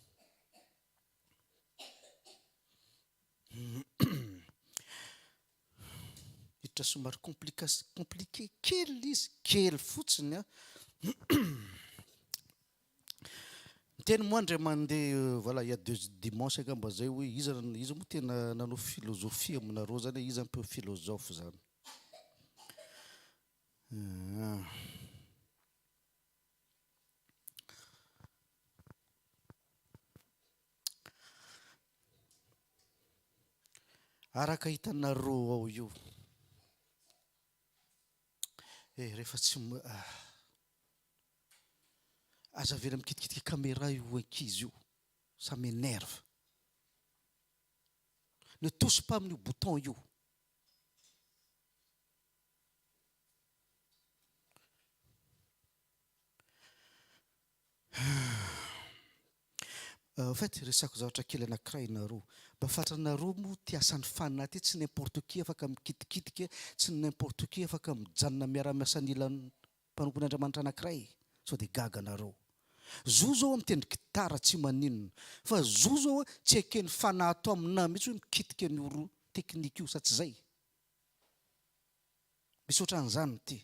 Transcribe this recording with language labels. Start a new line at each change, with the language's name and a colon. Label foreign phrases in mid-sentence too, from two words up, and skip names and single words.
Malagasy: Hitra somary compliqué kely izy, kely fotsiny a. Teny moa ndray mandeha,
French: voilà, il y a 2 dimanches
Malagasy: angamba zay hoe izy moa tena nanao philosophie aminareo zany, izy
French: un peu philosophe
Malagasy: zany. Araka hitanareo ao io. Rehefa tsy aza avela mikitikitika caméra io ankizy io.
French: Ça m'énerve. Ne touche pas
Malagasy: amin'io bouton io.
French: En fait,
Malagasy: resako zavatra kely anankiray nareo. Mba fantatranareo moa ty asan'ny fanahy ty tsy
French: n'importe qui
Malagasy: afaka mikitikitika, tsy
French: n'importe qui
Malagasy: afaka mijanona miara-miasa an'ilan'ny mpanompo'ny Andriamanitra anankiray. Sao dia gaga nareo. Zo zao mitendry gitara tsy maninona. Fa zo zao tsy ekeny fanahy atao aminahy mihitsy hoe mikitika ny oro teknika io, sa tsy zay. Misy ohatran'izany ty.